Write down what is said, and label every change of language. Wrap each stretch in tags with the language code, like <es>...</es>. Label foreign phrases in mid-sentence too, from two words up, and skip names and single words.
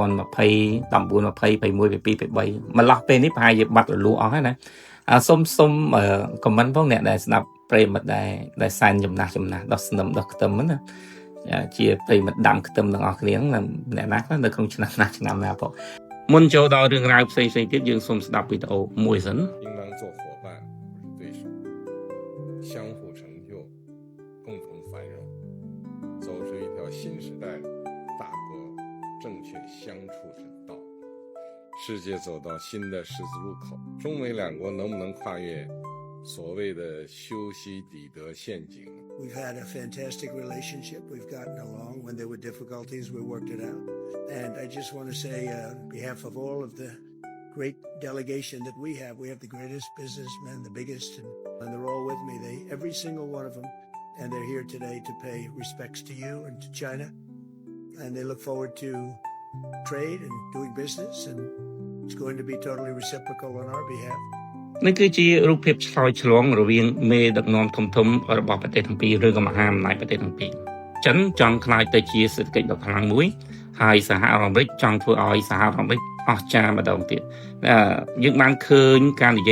<km>19 20 21 22 23 ម្លោះពេលនេះប្រហែលជាបាត់រលួអស់ហើយណាសុំខមមិនផងអ្នកដែលស្ដាប់ប្រិមិត្តដែលសែនចំណាស់ដោះស្នឹមដោះខ្ទឹមណាជាប្រិមិត្តដាំខ្ទឹមទាំងអស់គ្នាអ្នកណាខ្លះនៅក្នុងឆ្នាំណាផងមុនចូលដល់រឿងរ៉ាវផ្សេងទៀតយើងសូមស្ដាប់វីដេអូមួយសិន</km> <zh>应当做伙伴不是对手相互成就共同繁荣走出一条新时代大国正确相处之道世界走到新的十字路口中美两国能不能跨越所谓的修昔底德陷阱</zh> <en>We've had a fantastic relationship. We've gotten along. When there were difficulties, we worked it out. And I just want to say, on behalf of all of the great delegation that we have the greatest businessmen, the biggest, and they're all with me. Every single one of them, and they're here today to pay respects to you and to China. And they look forward to trade and doing business, and it's going to be totally reciprocal on our behalf.</en> <km>នេះគឺជារូបភាពឆ្លើយឆ្លងរវាងមេដឹកនាំធំរបស់ប្រទេសទាំងពីរឬក៏មហាអំណាចប្រទេសទាំងពីរចិនចង់ខ្លាយទៅជាសេដ្ឋកិច្ចដ៏ខ្លាំងមួយហើយសហរដ្ឋអាមេរិកចង់ធ្វើឲ្យសហរដ្ឋអាមេរិកអស្ចារ្យម្ដងទៀតយើងបានឃើញការនិយាយ</km>